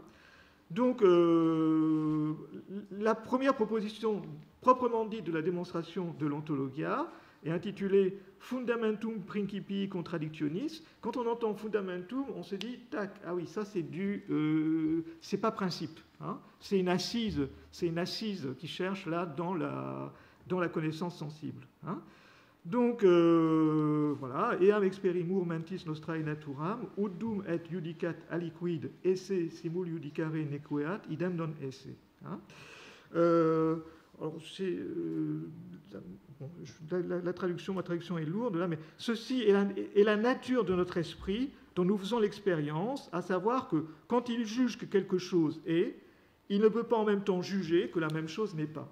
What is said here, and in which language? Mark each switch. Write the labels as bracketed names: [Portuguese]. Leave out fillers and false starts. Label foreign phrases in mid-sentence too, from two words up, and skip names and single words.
[French] Donc, la première proposition proprement dite de la démonstration de l'ontologia est intitulée [Latin] Fundamentum Principii Contradictionis. [French] Quand on entend Fundamentum, on se dit, tac, ah oui, ça c'est c'est pas principe, hein, c'est une assise qui cherche là dans la connaissance sensible. Hein. Donc, voilà, [Latin] eam experimur mentis nostrae naturam, ut dum et judicat aliquid esse simul judicare nequeat, idem non esse. [French] Hein. Alors, bon, ma traduction est lourde, là, mais ceci est la nature de notre esprit dont nous faisons l'expérience, à savoir que quand il juge que quelque chose est, il ne peut pas en même temps juger que la même chose n'est pas.